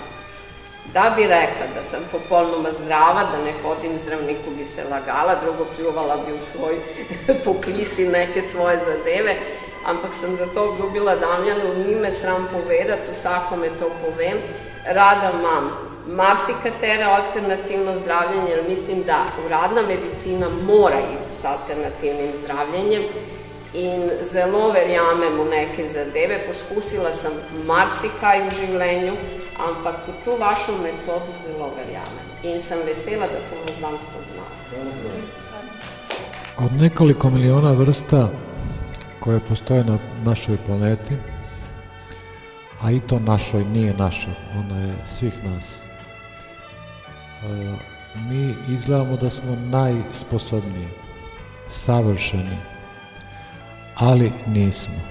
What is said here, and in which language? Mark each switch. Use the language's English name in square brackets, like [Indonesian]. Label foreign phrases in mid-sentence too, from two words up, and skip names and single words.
[Slovenian] Da bi rekla, da sem popolnoma zdrava, da ne hodim zdravniku, bi se lagala, drugo pljuvala bi v svoj poklic in neke svoje zadeve, ampak sem zato obljubila Damjanu, ni me sram povedati, vsakome to povem, rada imam marsikatero alternativno zdravljenje, jer mislim, da uradna medicina mora iti s alternativnim zdravljenjem in zelo verjamem v neke zadeve. Poskusila sem marsikaj v življenju, ampak v [Serbian] tu vašu metodu [Slovenian] zelo verjamem in sem vesela, [Serbian] da sam vas danas spoznala. Od nekoliko miliona vrsta koje postoje na našoj planeti, a i to našoj nije naša, ona je svih nas. Mi izgledamo da smo najsposobniji, savršeni, ali nismo.